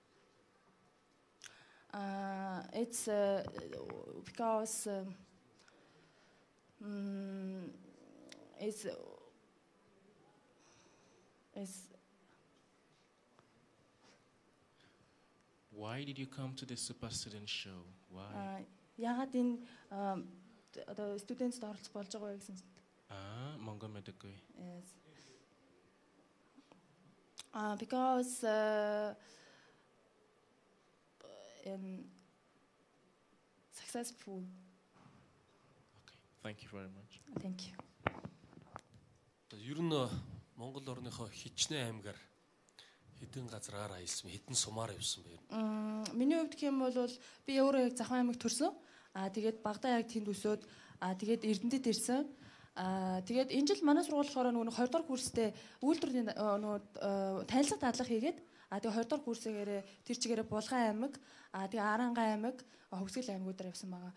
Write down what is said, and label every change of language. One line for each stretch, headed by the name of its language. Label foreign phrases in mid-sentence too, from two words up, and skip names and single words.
English: It's because it's Why did you come to the Super Student Show? Why?
Mongolian: Ягаад энэ одоо студентд оролцох болж байгаа вэ гэсэн. Монгол мэдгүй.
English: Yes. Because successful. Thank you very much. Thank you.
Mongolian: Ер нь Монгол орныхоо хичнээн аймгаар хэдэн газраар аялсан, хэдэн сумаар явсан бэ? Миний хувьд гэх юм бол би өөрөө яг Захын аймагт төрсөн. Тэгээд багадаа яг тэнд өсөөд тэгээд Эрдэнэтэд ирсэн. Тэгээд энэ жил манай сургууль болохоор нөгөө 20 дахь курстэй үйлдвэрийн нөгөө танилцах дадлага хийгээд тэгээд 20 дахь курсээрээ тэр чигээрээ Булган аймаг, тэгээд Арангай аймаг, Хөвсгөл аймагуудаар явсан байгаа.